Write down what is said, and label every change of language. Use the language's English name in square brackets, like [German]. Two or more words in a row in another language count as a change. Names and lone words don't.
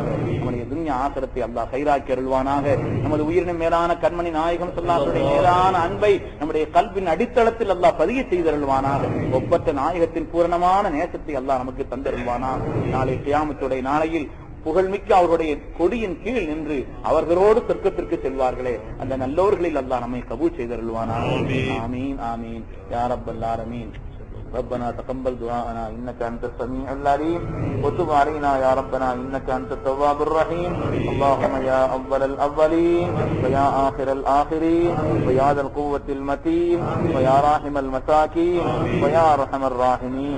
[Tamil] நம்முடைய துன்யா ஆகிரத்தை அல்லாஹ் கைராக்கி அருள்வானாக. நமது உயிரினும் மேலான கண்மணி நாயகம் [Arabic] صلى الله عليه وسلم [Tamil] மேலான அன்பை நம்முடைய கல்வின் அடித்தளத்தில் அல்லாஹ் பதிய செய்தருள்வானாக. ஒப்பற்ற நாயகத்தின் பூரணமான நேசத்தை அல்லாஹ் நமக்கு தந்தருள்வானாக. நாளை கியாமத்துடைய நாளையில் புகழ்மிக்க அவருடைய கொடியின் கீழ் நின்று அவர்களோடு சொர்க்கத்திற்கு செல்வார்களே அந்த நல்லோர்களில் அல்லாஹ் நம்மை கபூல் செய்தருள்வானாக. [Arabic] آمين آمين يا رب العالمين. ربنا تقبل دعاءنا إنك أنت السميع العليم وتب علينا يا ربنا إنك أنت التواب الرحيم. اللهم يا أول الأولين ويا آخر الآخرين ويا ذا القوة المتين ويا راحم المساكين ويا أرحم الراحمين.